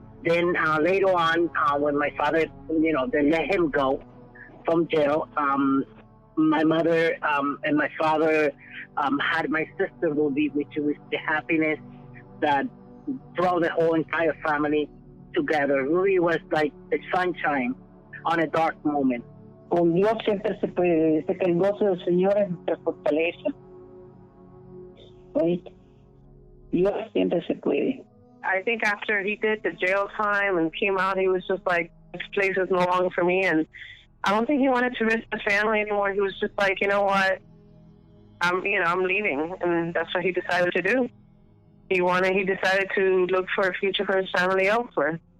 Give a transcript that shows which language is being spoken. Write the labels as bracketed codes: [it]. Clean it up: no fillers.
[en] Then later on, when my father, they let him go from jail, my mother and my father had my sister movie, which was the happiness that brought the whole entire family together. Really was like the sunshine on a dark moment. [es] Con Dios siempre se puede. Dice que el gozo del Señor es nuestra fortaleza. ¿Oíste? Dios siempre se puede. [en] I think after he did the jail time and came out, he was just like, this place is no longer for me. And I don't think he wanted to risk the family anymore. He was just like, you know what? I'm leaving. And that's what he decided to do. He decided to look for a future for his family elsewhere.